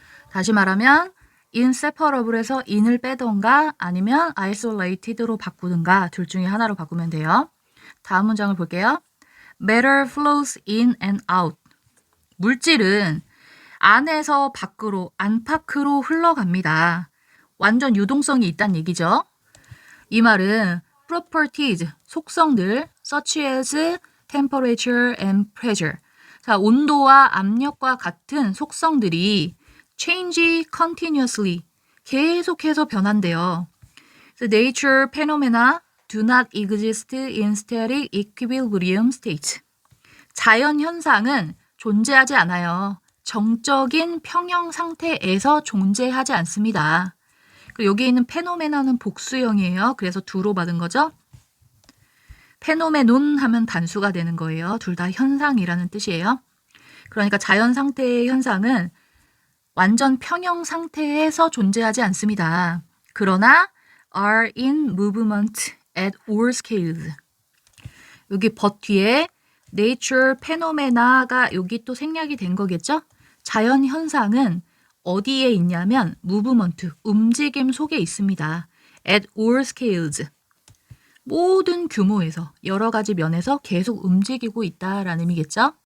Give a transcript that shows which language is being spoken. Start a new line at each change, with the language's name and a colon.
Korean: 다시 말하면 inseparable에서 in을 빼던가 아니면 isolated로 바꾸든가 둘 중에 하나로 바꾸면 돼요. 다음 문장을 볼게요.
English: Matter flows in and out.
Korean: 물질은 안에서 밖으로, 안팎으로 흘러갑니다. 완전 유동성이 있다는 얘기죠. 이 말은
English: properties,
Korean: 속성들,
English: such as temperature and pressure.
Korean: 자, 온도와 압력과 같은 속성들이
English: change continuously,
Korean: 계속해서 변한대요.
English: So nature phenomena do not exist in static equilibrium state.
Korean: 자연 현상은 존재하지 않아요. 정적인 평형 상태에서 존재하지 않습니다. 그리고 여기 있는 페노메나는 복수형이에요. 그래서 두로 받은 거죠. 페노메논 하면 단수가 되는 거예요. 둘 다 현상이라는 뜻이에요. 그러니까 자연 상태의 현상은 완전 평형 상태에서 존재하지 않습니다. 그러나
English: are in movement at all scales.
Korean: 여기 but 뒤에 nature phenomena가 여기 또 생략이 된 거겠죠? 자연 현상은 어디에 있냐면 movement, 움직임 속에 있습니다.
English: at all scales.
Korean: 모든 규모에서 여러 가지 면에서 계속 움직이고 있다라는 의미겠죠?